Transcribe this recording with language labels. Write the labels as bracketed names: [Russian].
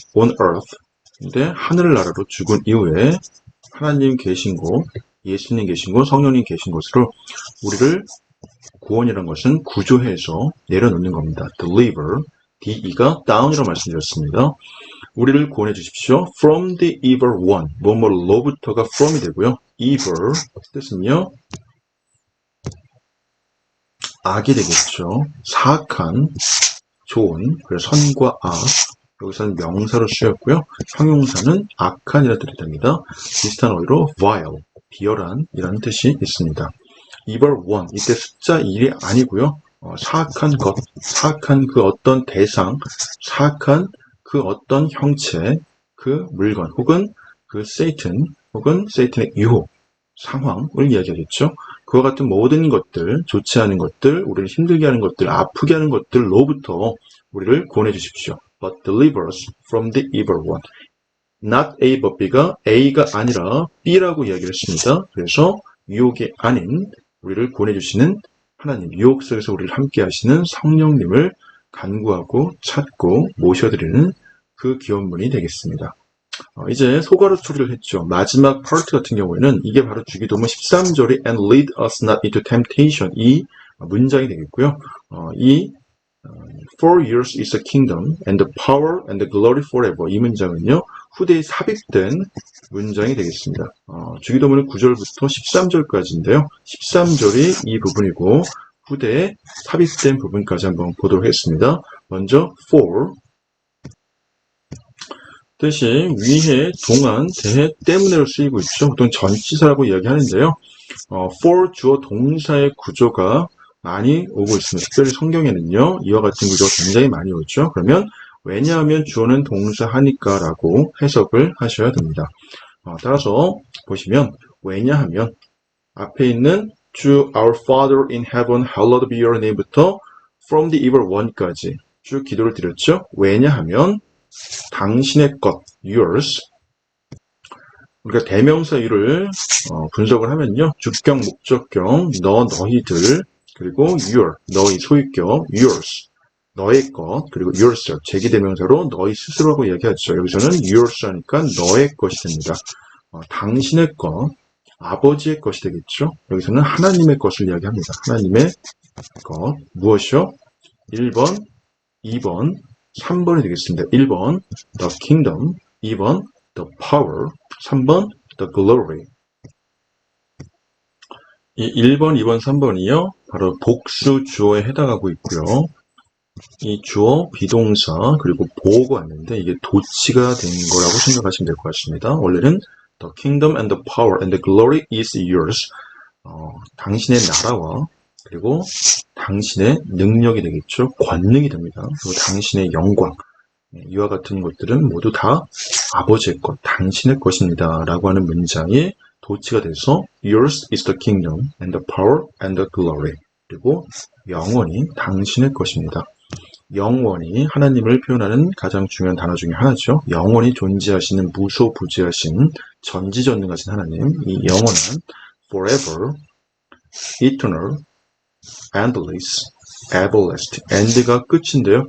[Korean] on earth 근데 하늘나라로 죽은 이후에 하나님 계신 곳, 예수님 계신 곳, 성령님 계신 곳으로 우리를 구원이라는 것은 구조해서 내려놓는 겁니다. deliver, DE가 down이라고 말씀드렸습니다. 우리를 구원해 주십시오. [English] from the evil one, [Korean] 뭐뭐로부터가 from이 되고요. evil, 뜻은요. 악이 되겠죠. 사악한, 좋은, 그래서 선과 악, 여기서는 명사로 쓰였고요. 형용사는 악한이라는 뜻이 됩니다. 비슷한 어휘로 vile, 비열한이라는 뜻이 있습니다. evil one, 이때 숫자 1이 아니고요. 사악한 것, 사악한 그 어떤 대상, 사악한 그 어떤 형체, 그 물건, 혹은 그 세이튼, 혹은 세이튼의 유혹, 상황을 이야기하겠죠. 그와 같은 모든 것들, 좋지 않은 것들, 우리를 힘들게 하는 것들, 아프게 하는 것들로부터 우리를 구원해 주십시오. [English] But deliver us from the evil one. [Korean] Not A but B가 A가 아니라 B라고 이야기를 했습니다. 그래서 유혹이 아닌 우리를 구원해 주시는 하나님, 유혹 속에서 우리를 함께 하시는 성령님을 간구하고 찾고 모셔드리는 그 기원문이 되겠습니다. 이제 소가로 처리를 했죠. 마지막 파트 같은 경우에는 이게 바로 주기도문 13절이 [English] and lead us not into temptation [Korean] 이 문장이 되겠고요. [English] 이 For yours is the kingdom and the power and the glory forever [Korean] 이 문장은요. 후대에 삽입된 문장이 되겠습니다. 주기도문은 9절부터 13절까지인데요. 13절이 이 부분이고 후대에 삽입된 부분까지 한번 보도록 하겠습니다. 먼저 for 뜻이 위해, 동안, 대해, 때문에로 쓰이고 있죠. 보통 전치사라고 이야기하는데요. for 주어 동사의 구조가 많이 오고 있습니다. 특별히 성경에는요. 이와 같은 구조가 굉장히 많이 오죠. 그러면 왜냐하면 주어는 동사 하니까 라고 해석을 하셔야 됩니다. 따라서 보시면 왜냐하면 앞에 있는 주 [English] our Father in heaven hallowed be your name [Korean] 부터 [English] from the evil one [Korean] 까지 쭉 기도를 드렸죠. 왜냐하면 당신의 것, yours. 우리가 대명사유를 분석을 하면요. 주격, 목적격, 너희들, 그리고 your, 너희 소유격, yours, 너의 것, 그리고 yourself, 제기대명사로 너희 스스로라고 이야기하죠. 여기서는 yours 하니까 너의 것이 됩니다. 당신의 것, 아버지의 것이 되겠죠. 여기서는 하나님의 것을 이야기합니다. 하나님의 것, 무엇이요? 1번, 2번, 3번이 되겠습니다. [English] 1번, the kingdom, 2번, the power, 3번, the glory. [Korean] 이 1번, 2번, 3번이요. 바로 복수 주어에 해당하고 있고요. 이 주어, 비동사, 그리고 보어가 왔는데 이게 도치가 된 거라고 생각하시면 될 것 같습니다. 원래는 [English] the kingdom and the power and the glory is yours. [Korean] 당신의 나라와 그리고 당신의 능력이 되겠죠. 권능이 됩니다. 그리고 당신의 영광. 이와 같은 것들은 모두 다 아버지의 것, 당신의 것입니다. 라고 하는 문장이 도치가 돼서 [English] Yours is the kingdom and the power and the glory. [Korean] 그리고 영원히 당신의 것입니다. 영원히 하나님을 표현하는 가장 중요한 단어 중에 하나죠. 영원히 존재하시는 무소부재하신 전지전능하신 하나님, 이 영원한 forever, eternal, endless, everlasting, end가 끝인데요.